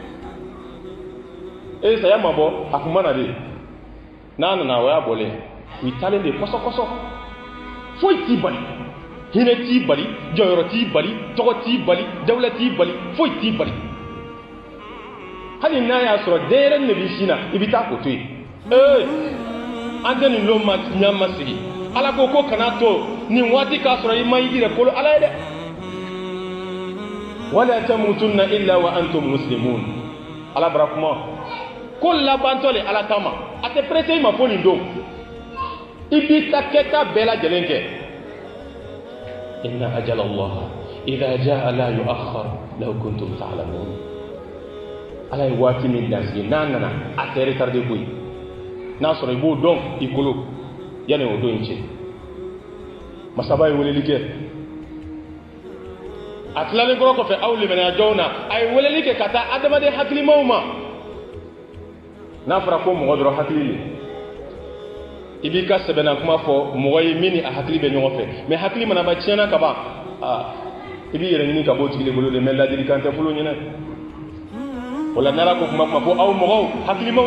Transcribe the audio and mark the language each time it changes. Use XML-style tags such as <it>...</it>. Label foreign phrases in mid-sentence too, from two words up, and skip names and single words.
<bm>saya ma bɔ a kun mana de n'a nana o y'a bɔlen u taalen de kɔsɔ foyi t'i bali hinɛ t'i bali jɔyɔrɔ t'i bali tɔgɔ t'i bali dawula t'i bali foyi t'i bali hali n'a y'a sɔrɔ denyɛrɛnin de b'i sin na i bɛ taa k'o to yen an tɛ nin lon ɲɛ ma sigi ala ko kana to nin waati k'a sɔrɔ i ma i yɛrɛ kolo ala ye dɛ</bm> <ar>ولا تموتن إلا وأنتم مسلمون</ar> <bm>ala bara kuma ko labantɔ le ala kama a tɛ pressé i ma fo nin don i b'i ta kɛta bɛɛ lajɛlen kɛ</bm> <ar>إن أجل الله إذا جاء لا يؤخر لو كنتم تعلمون</ar> <bm>ala ye waati min dansigi n'a nana a tɛ retardé koyi n'a sɔrɔ i b'o dɔn i kolo yanni o don in cɛ masaba ye weleli kɛ a tilalen kɔrɔ kɔfɛ aw limaniya jɔnw na a ye weleli kɛ ka taa adamaden hakilimaw ma n'a fɔra ko mɔgɔ dɔrɔn hakili le i b'i ka sɛbɛnna kuma fɔ mɔgɔ ye min ni a hakili bɛ ɲɔgɔn fɛ mais hakili mana ba tiɲɛna ka ban i b'i yɛrɛ ɲini ka bɔ o tigi de bolo de mais ladilikan tɛ fɔlɔ ɲinɛ o la n'ala ko kuma fɔ aw mɔgɔw hakilimaw</bm>